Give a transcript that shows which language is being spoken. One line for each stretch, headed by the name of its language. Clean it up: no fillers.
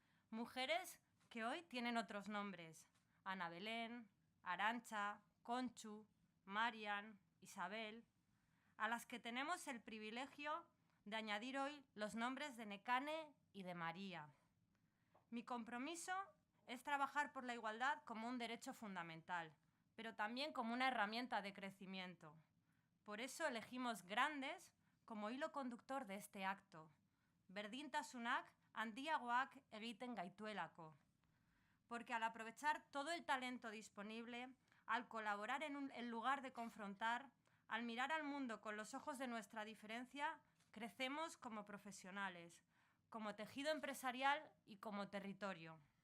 Spanish: Mujeres que hoy tienen otros nombres: Ana Belén, Arantxa, Conchu, Marian, Isabel, a las que tenemos el privilegio de añadir hoy los nombres de Nekane y de María. Mi compromiso es trabajar por la igualdad como un derecho fundamental, pero también como una herramienta de crecimiento. Por eso elegimos grandes como hilo conductor de este acto.
Basque: Berdintasunak handiagoak egiten gaituelako.
Spanish: Porque al aprovechar todo el talento disponible, al colaborar en lugar de confrontar, al mirar al mundo con los ojos de nuestra diferencia, crecemos como profesionales, como tejido empresarial y como territorio.